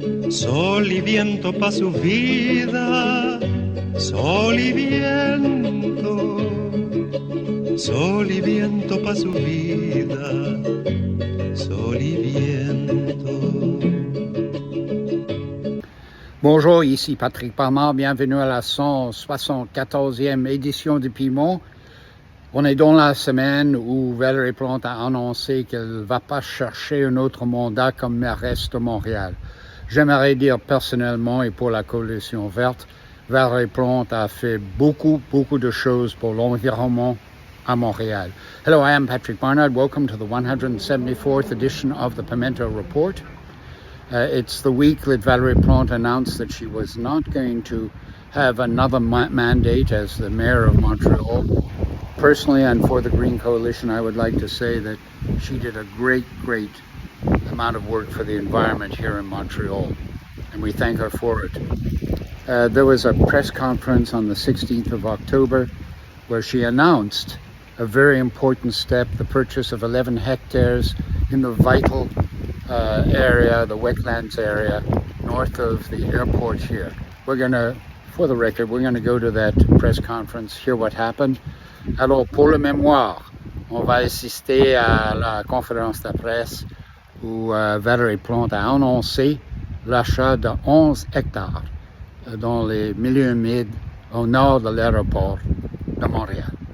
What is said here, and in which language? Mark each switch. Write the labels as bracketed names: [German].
[Spanish] Sol y viento pa' su vida, sol y viento. Sol y viento pa' su vida, sol y viento. [French] Bonjour, ici Patrick Parmard, bienvenue à la 174e édition du Piment. On est dans la semaine où Valérie Plante a annoncé qu'elle ne va pas chercher un autre mandat comme mairesse de Montréal. J'aimerais dire personnellement et pour la Coalition verte, Valérie Plante a fait beaucoup de choses pour l'environnement à Montréal. [English] Hello, I am Patrick Barnard. Welcome to the 174th edition of the Pimento Report. It's the week that Valérie Plante announced that she was not going to have another mandate as the mayor of Montreal. Personally, and for the Green Coalition, I would like to say that she did a great amount of work for the environment here in Montreal, and we thank her for it. There was a press conference on the 16th of October where she announced a very important step, the purchase of 11 hectares in the vital area, the wetlands area, north of the airport here. We're going to, for the record, we're going to go to that press conference, hear what happened. [French] Alors, pour le mémoire, on va assister à la conférence de presse où Valérie Plante a annoncé l'achat de 11 hectares dans les milieux humides au nord de l'aéroport de Montréal.